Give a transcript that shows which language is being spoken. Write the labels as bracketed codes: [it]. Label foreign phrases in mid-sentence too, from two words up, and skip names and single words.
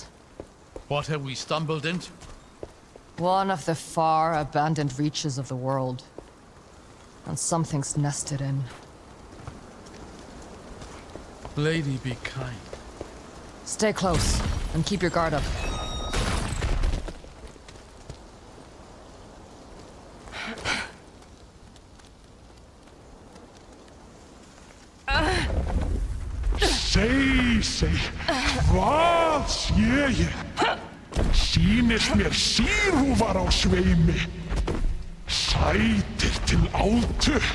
[en] What have we stumbled into? One of the far abandoned reaches of the world. And something's nested in. Lady, be kind. Stay close, and keep your guard up. [is] Seg, hvað sé ég? Sýnist mér sírúfar á sveimi, sætir til átu.